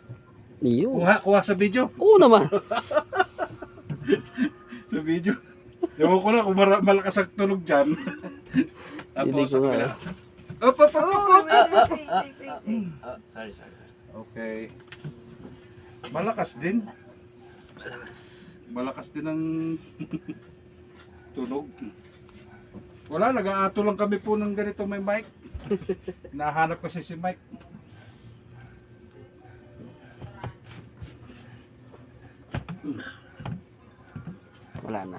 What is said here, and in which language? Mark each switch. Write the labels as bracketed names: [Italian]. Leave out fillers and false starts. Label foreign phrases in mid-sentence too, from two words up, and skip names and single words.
[Filipino] Iyo. Kuha sa video. Oo naman. Sa video. Ewan ko na kung malakas ang tunog dyan. Hindi ko nga. Op, op, op, op, op. Oh, sorry. Okay. Malakas din. Malakas din ang tunog. Wala, nag-aato lang kami po ng ganito may mic. Nahanap kasi si Mike. Wala na.